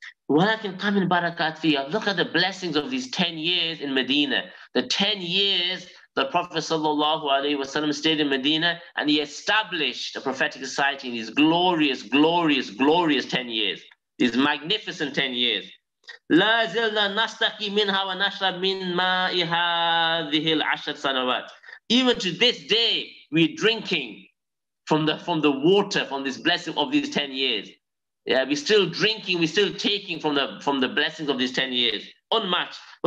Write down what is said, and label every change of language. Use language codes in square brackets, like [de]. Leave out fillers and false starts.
[ar] وَلَكِنْ قَمِنْ بَرَكَاتْ فِيهَا. [en] Look at the blessings of these 10 years in Medina. The 10 years the Prophet ﷺ stayed in Medina and he established a prophetic society in these glorious, glorious, glorious 10 years. These magnificent 10 years. [ar] لا زلنا نستقي منها ونشرب من ماء هذه العشر سنوات. [en] Even to this day, we're drinking from the water, from this blessing of these 10 years. Yeah, we're still drinking, we're still taking from the blessings of these 10 years. Unmatched.